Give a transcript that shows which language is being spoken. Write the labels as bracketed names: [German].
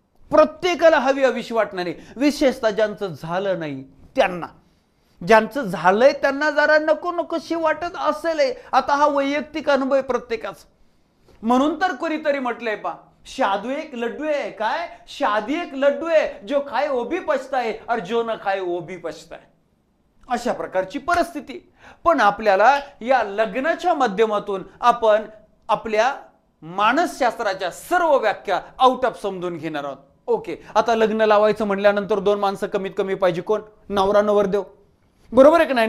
[Marathi] प्रत्येकाला हवी हवीशी वाटणारी, विशेषतः ज्यांचं झालं नाही त्यांना. ज्यांचं झालंय त्यांना जरा नको नकोशी वाटत असेल. आता हा वैयक्तिक अनुभव आहे प्रत्येकाचा. म्हणून तर कोणीतरी म्हटलंय पा, [Hindi] शादू एक लड्डू है. [Marathi] काय? [Hindi] शादी एक लड्डू है, जो खाए वो भी पछताए और जो न खाए वो भी पछताए. [Marathi] अशा प्रकारची परिस्थिती. पण आपल्याला या लग्नाच्या माध्यमातून आपण आपल्या मानसशास्त्राच्या सर्व व्याख्या आउट ऑफ समजून घेणार आहोत. ओके, आता लग्न लावायचं म्हणल्यानंतर दोन माणसं कमीत कमी पाहिजे. कोण? नवरा नवरदेव. बरोबर आहे की नाही?